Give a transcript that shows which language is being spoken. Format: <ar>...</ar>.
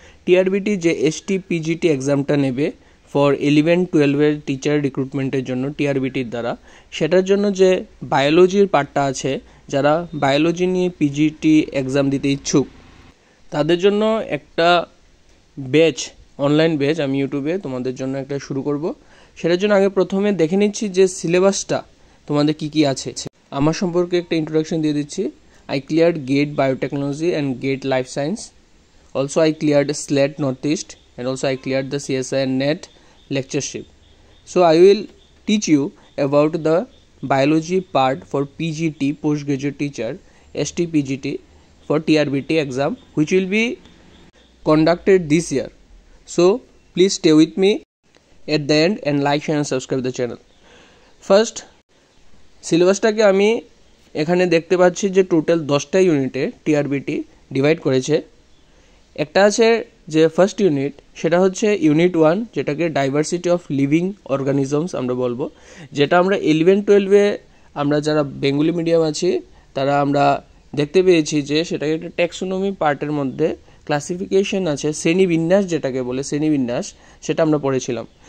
<bn>TRBT যে STPGT এক্সামটা নেবে ফর 11-12 টিচার রিক্রুটমেন্টের জন্য টিআরবিটির দ্বারা, সেটার জন্য যে বায়োলজির পার্টটা আছে, যারা বায়োলজি নিয়ে পিজিটি এক্সাম দিতে ইচ্ছুক তাদের জন্য একটা ব্যাচ, অনলাইন ব্যাচ আমি ইউটিউবে তোমাদের জন্য একটা শুরু করব। সেটার জন্য আগে প্রথমে দেখে নিচ্ছি যে সিলেবাসটা তোমাদের কি আছে। আমার সম্পর্কে একটা ইন্ট্রোডাকশন দিয়ে দিচ্ছি।</bn> <en>I cleared GATE Biotechnology and GATE Life Science. Also I cleared SLET Northeast, and also I cleared the CSI and NET lectureship. So I will teach you about the biology part for PGT, postgraduate teacher, STPGT, for TRBT exam, which will be conducted this year. So please stay with me at the end and like, share and subscribe the channel.</en> <bn>First, সিলেবাসটাকে আমি এখানে দেখতে পাচ্ছি যে total 10টা ইউনিটে TRBT divide করেছে। একটা আছে যে ফার্স্ট ইউনিট, সেটা হচ্ছে ইউনিট 1, যেটাকে ডাইভার্সিটি অফ লিভিং অর্গানিজমস আমরা বলবো, যেটা আমরা 11-12-এ আমরা যারা বেঙ্গলি মিডিয়াম আছি তারা আমরা দেখতে পেয়েছি যে সেটাকে একটা ট্যাক্সোনমি পার্টের মধ্যে ক্লাসিফিকেশন আছে, শ্রেণীবিন্যাস যেটাকে বলে শ্রেণীবিন্যাস, সেটা আমরা পড়েছিলাম।</bn>